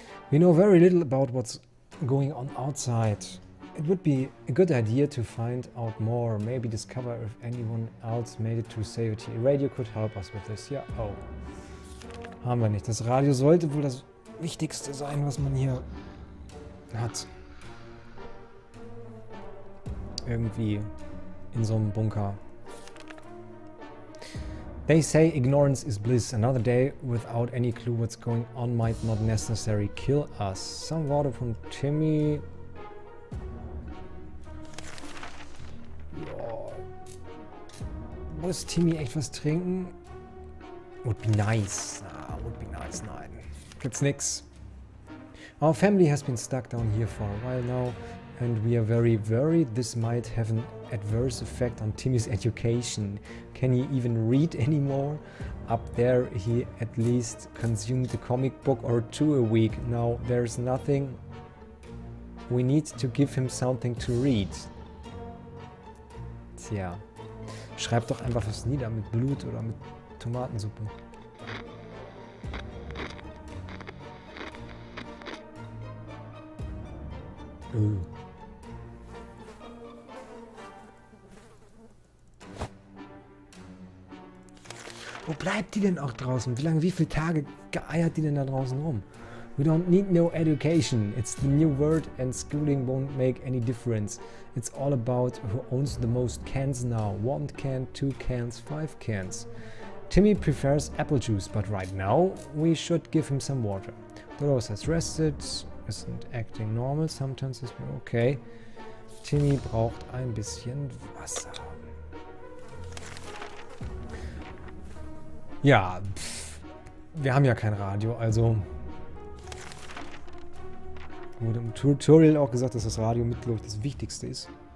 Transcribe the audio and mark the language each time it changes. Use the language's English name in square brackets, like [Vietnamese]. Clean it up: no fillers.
[English] We know very little about what's going on outside. It would be a good idea to find out more, maybe discover if anyone else made it to safety. A radio could help us with this. [German] Ja, oh. Haben wir nicht. Das Radio sollte wohl das Wichtigste sein, was man hier hat. Irgendwie in so einem Bunker. [English] They say ignorance is bliss. Another day without any clue what's going on might not necessarily kill us. Some water [German] von [English] Timmy. [German] Ja. Muss Timmy echt was trinken? [English] Would be nice. Ah, would be nice. [German] Nein. Gibt's nix. [English] Our family has been stuck down here for a while now, and we are very worried this might have an adverse effect on Timmy's education. Can he even read anymore? Up there he at least consumed a comic book or two a week. Now there's nothing. We need to give him something to read. [German] Tja. Schreib doch einfach was nieder mit Blut oder mit Tomatensuppe. Wo bleibt die denn auch draußen? Wie viele Tage geeiert die denn da draußen rum? [English] We don't need no education. It's the new word and schooling won't make any difference. It's all about who owns the most cans now. 1 can, 2 cans, 5 cans. Timmy prefers apple juice, but right now we should give him some water. Dolores has rested, isn't acting normal, sometimes is okay. [German] Timmy braucht ein bisschen Wasser. Ja, wir haben ja kein Radio, also wurde im Tutorial auch gesagt, dass das Radio mit, glaube ich, das Wichtigste ist.